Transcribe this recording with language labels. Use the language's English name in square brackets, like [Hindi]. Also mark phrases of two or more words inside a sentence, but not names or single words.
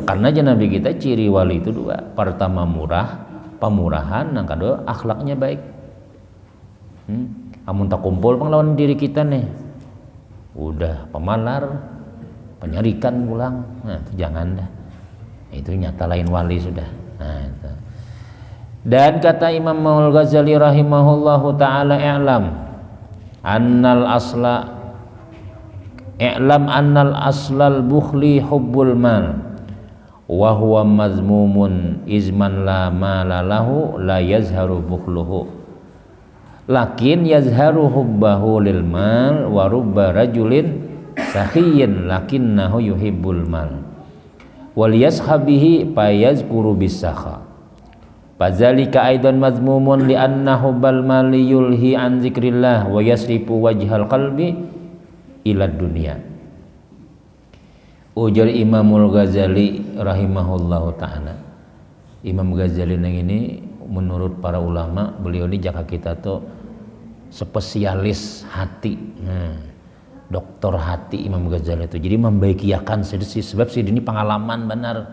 [Banjar] Karena aja Nabi kita ciri wali itu dua. Pertama murah, pemurahan, yang kedua akhlaknya baik. Amun tak kumpul penglawan diri kita nih. udah pemalar, penyarikan pulang, nah itu jangan dah, itu nyata lain wali sudah. Nah itu. [Arabic] Dan kata Imam Al-Ghazali رحمه الله تعالى اعلم أن الأصل البخل حب المال و هو مذموم إذ من لا مال له لا يظهر بخله لكن يظهر حبه للمال ورب رجل سخي لكنه يحب المال ويشابهه فيذكر بالسخاء فذلك أيضا مذموم لأن حب المال يلهي عن ذكر الله ويصرف وجه القلب إلى الدنيا. [Banjar] Ujar Imamul Ghazali [Arabic] رحمه الله تعالى. [Banjar] Imam Ghazali ini menurut para ulama, beliau ini jaka kita tuh spesialis hati. Doktor hati Imam Ghazali itu. Jadi membaikiakan sebab sih ini pengalaman benar.